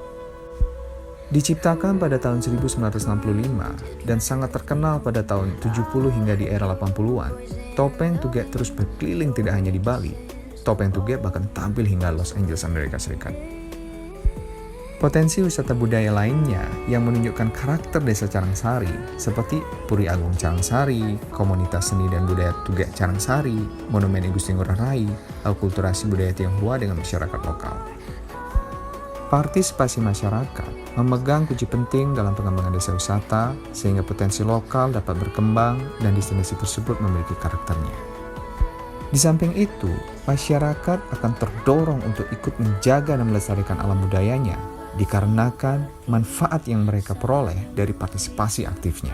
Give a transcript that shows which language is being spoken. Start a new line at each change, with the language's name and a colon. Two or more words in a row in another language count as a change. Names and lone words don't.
Indonesian: Diciptakan pada tahun 1965 dan sangat terkenal pada tahun 70 hingga di era 80-an, topeng Tugek terus berkeliling tidak hanya di Bali. Topeng Tugek bahkan tampil hingga Los Angeles, Amerika Serikat. Potensi wisata budaya lainnya yang menunjukkan karakter Desa Carangsari seperti Puri Agung Carangsari, komunitas seni dan budaya Tugak Carangsari, Monumen I Gusti Ngurah Rai, akulturasi budaya Tionghoa dengan masyarakat lokal. Partisipasi masyarakat memegang kunci penting dalam pengembangan desa wisata sehingga potensi lokal dapat berkembang dan destinasi tersebut memiliki karakternya. Di samping itu, masyarakat akan terdorong untuk ikut menjaga dan melestarikan alam budayanya dikarenakan manfaat yang mereka peroleh dari partisipasi aktifnya.